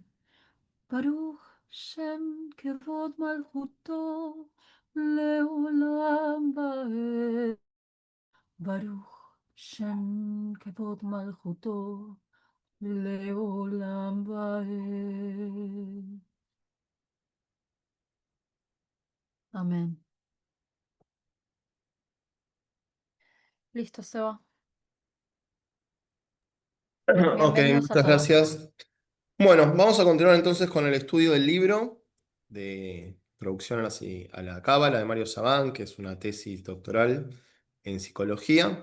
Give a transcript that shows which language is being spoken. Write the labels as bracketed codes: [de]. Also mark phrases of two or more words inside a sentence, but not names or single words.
[he] ברוך שם כבוד מלכותו לעולם ועד. ברוך שם כבוד מלכותו לעולם ועד. [es] Amén. Listo, Seba. Ok, Bienvenidos a muchas todos. gracias. Bueno, vamos a continuar entonces con el estudio del libro de Introducción a a la Cábala de Mario Sabán, que es una tesis doctoral en psicología.